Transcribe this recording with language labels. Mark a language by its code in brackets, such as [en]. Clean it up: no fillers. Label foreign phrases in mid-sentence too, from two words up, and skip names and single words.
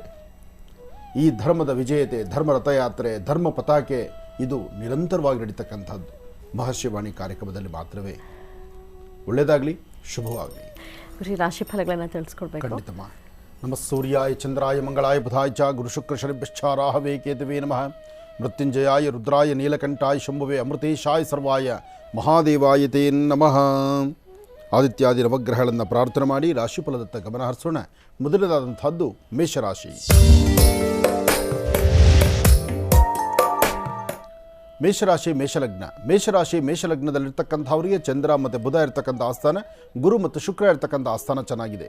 [kn] ಈ ಧರ್ಮದ ವಿಜಯತೆ, ಧರ್ಮ ರಥಯಾತ್ರೆ, ಧರ್ಮ ಪತಾಕೆ ಇದು ನಿರಂತರವಾಗಿ ನಡೀತಕ್ಕಂಥದ್ದು ಮಹರ್ಷಿವಾಣಿ ಕಾರ್ಯಕ್ರಮದಲ್ಲಿ ಮಾತ್ರವೇ. ಒಳ್ಳೆಯದಾಗಲಿ, ಶುಭವಾಗಲಿ. ರಾಶಿ ಫಲಗಳನ್ನು ತಿಳಿಸ್ಕೊಡ್ಬೇಕು. ಖಂಡಿತಮ್ಮ. [sa] ನಮಃ ಸೂರ್ಯಾಯ ಚಂದ್ರಾಯ ಮಂಗಳಾಯ ಬುಧಾಯ ಚ ಗುರು ಶುಕ್ರ ಶನಿಭ್ಯಶ್ಚ ರಾಹವೇ ಕೇತವೇ ನಮಃ. ಮೃತ್ಯುಂಜಯಾಯ ರುದ್ರಾಯ ನೀಲಕಂಠಾಯ ಶಂಭುವೇ ಅಮೃತೇಶಾಯ ಸರ್ವಾಯ ಮಹಾದೇವಾಯ ತೇ ನಮಃ. [kn] ಆದಿತ್ಯಾದಿ ನವಗ್ರಹಗಳನ್ನು ಪ್ರಾರ್ಥನೆ ಮಾಡಿ ರಾಶಿಫಲದತ್ತ ಗಮನ ಹರಿಸೋಣ. ಮೊದಲನೇದಾದಂಥದ್ದು ಮೇಷರಾಶಿ. ಮೇಷರಾಶಿ ಮೇಷಲಗ್ನ. ಮೇಷಲಗ್ನದಲ್ಲಿರ್ತಕ್ಕಂಥವರಿಗೆ ಚಂದ್ರ ಮತ್ತು ಬುಧ ಇರ್ತಕ್ಕಂಥ ಆಸ್ಥಾನ, ಗುರು ಮತ್ತು ಶುಕ್ರ ಇರ್ತಕ್ಕಂಥ ಆಸ್ಥಾನ ಚೆನ್ನಾಗಿದೆ.